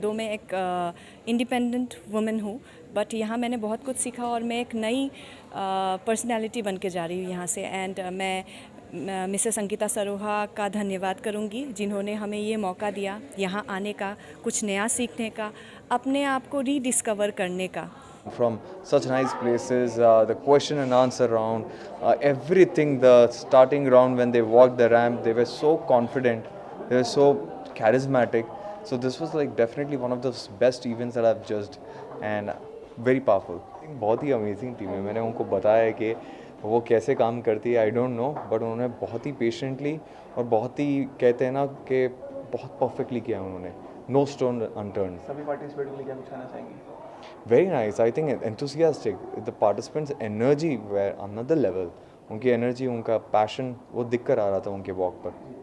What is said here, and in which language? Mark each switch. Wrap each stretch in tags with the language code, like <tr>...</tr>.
<hi>दो मैं एक इंडिपेंडेंट वुमेन हूँ, बट यहाँ मैंने बहुत कुछ सीखा और मैं एक नई पर्सनैलिटी बन के जा रही हूँ यहाँ से। एंड मैं मिसेस अंकिता सरोहा का धन्यवाद करूँगी, जिन्होंने हमें ये मौका दिया यहाँ आने का, कुछ नया सीखने का, अपने आप को रीडिस्कवर करने का।</hi> <en>From such nice places, the question and answer round, everything, the starting round when they walked the ramp, they were so confident, they were so charismatic. So this was like definitely one of the best events that I've judged and very powerful.</en> <hi>बहुत ही amazing team है। मैंने उनको बताया है कि वो कैसे काम करती है,</hi> <en>I don't know,</en> <hi>बट उन्होंने बहुत ही पेशेंटली और बहुत ही कहते हैं ना कि बहुत परफेक्टली किया उन्होंने,</hi> <en>No stone unturned.</en> <hi>सभी पार्टिसिपेट के लिए क्या कुछ कहना चाहेंगे?</hi> <en>Very nice. I think enthusiastic. The participants' energy were another level.</en> <hi>उनकी energy, उनका passion वो दिख कर आ रहा था उनके walk पर।</hi>